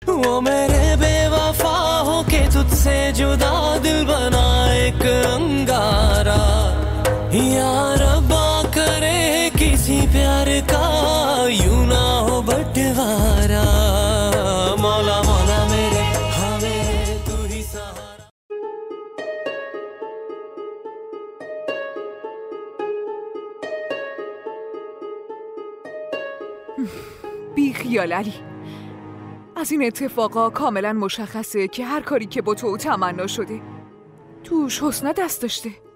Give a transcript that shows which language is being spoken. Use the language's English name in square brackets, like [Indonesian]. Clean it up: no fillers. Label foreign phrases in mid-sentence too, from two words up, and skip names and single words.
[Hindi] वो मेरे बेवफा हो के तुझसे जुदा दिल बना एक अंगारा या रब्बा करे किसी प्यार का यूं ना हो बंटवारा मौला मौला मेरे हाँ मेरे तू ही सहारा [Persian] بی خیال علی. از این اتفاقا کاملا مشخصه که هر کاری که با تو تمنا شده توش حسنا دست داشته.